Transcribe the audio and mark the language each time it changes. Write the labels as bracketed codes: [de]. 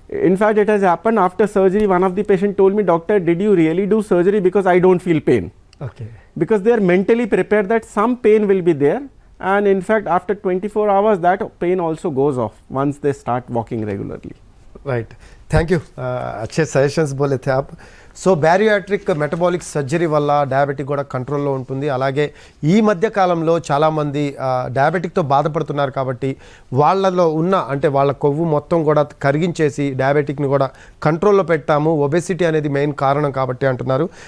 [en] In fact, it has happened after surgery. One of the patient told me, doctor, did you really do surgery because I don't feel pain? Okay. Because they are mentally prepared that some pain will be there, and in fact after 24 hours that pain also goes off once they start walking regularly. [hi] Right, thank you, अच्छे suggestions बोले थे आप. [te] So bariatric metabolic surgery వల్ల diabetic కూడా కంట్రోల్లో ఉంటుంది. అలాగే ఈ మధ్య కాలంలో చాలామంది డయాబెటిక్తో బాధపడుతున్నారు కాబట్టి వాళ్ళలో ఉన్న అంటే వాళ్ళ కొవ్వు మొత్తం కూడా కరిగించేసి డయాబెటిక్ని కూడా కంట్రోల్లో పెట్టాము, ఒబెసిటీ అనేది మెయిన్ కారణం కాబట్టి అంటున్నారు.